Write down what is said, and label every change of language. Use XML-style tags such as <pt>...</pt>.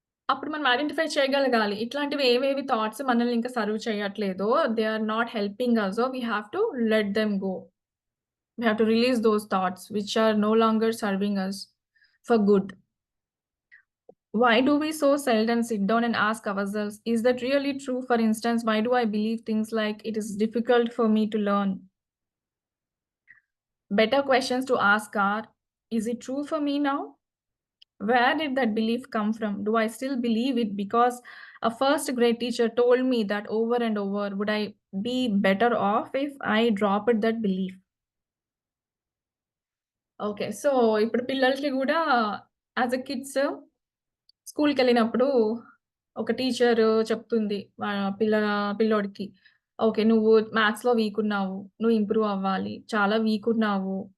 <te>అప్పుడు మనం ఐడెంటిఫై చేయగలగాలి. ఇట్లాంటివి ఏవేవి థాట్స్ మనల్ని ఇంకా serve చేయట్లేదో,</te> <en>They are not helping us. So, we have to let them go. We have to release those thoughts which are no longer serving us for good. Why do we so seldom sit down and ask ourselves, is that really true? For instance, why do I believe things like it is difficult for me to learn? Better questions to ask are, is it true for me now? Where did that belief come from? Do I still believe it because a first grade teacher told me that over and over? Would I be better off if I dropped that belief? Okay.</en> <te>So, ఇప్పుడు పిల్లలకి గూడా as a kids స్కూల్‌కెళ్ళినప్పుడు ఒక teacher చెప్తుంది పిల్లోడికి, "okay. నువ్వు మ్యాథ్స్‌లో వీకున్నావు. నువ్వు improve అవ్వాలి. చాలా వీకున్నావు.</te>